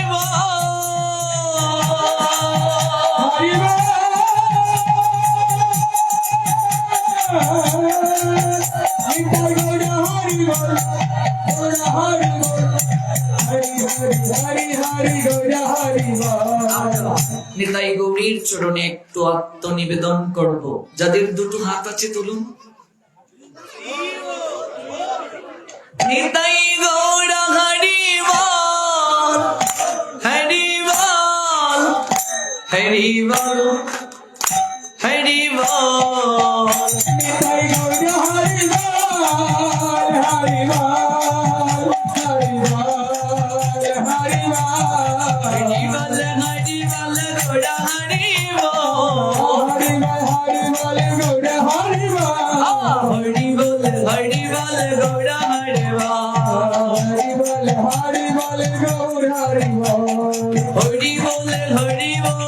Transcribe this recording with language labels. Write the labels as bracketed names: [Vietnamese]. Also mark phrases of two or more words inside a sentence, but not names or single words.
[Bangla] Hari Bol. নিতাই গৌর হরি বল, গৌর হরি বল, হরি হরি হরি হরি গৌর হরি বল. নিতাই গৌরীর চরণে একটু আত্মনিবেদন করব। যাদের দুটো হাত আছে তুলুন। নিতাই গৌর হরি বল, হরি বল, হরি বল, হরি বল। নিতাই গৌর হরি বল, হরি বল, হরি বল, হরি বল. হরি বল, হরি বল, গৌর হরি বল। হরি বল, হরি বল, গৌর হরি বল. হরি বল, হরি বল, গৌর হরি বল। হরি বল, হরি বল, গৌর হরি বল. হরি বল, হরি বল।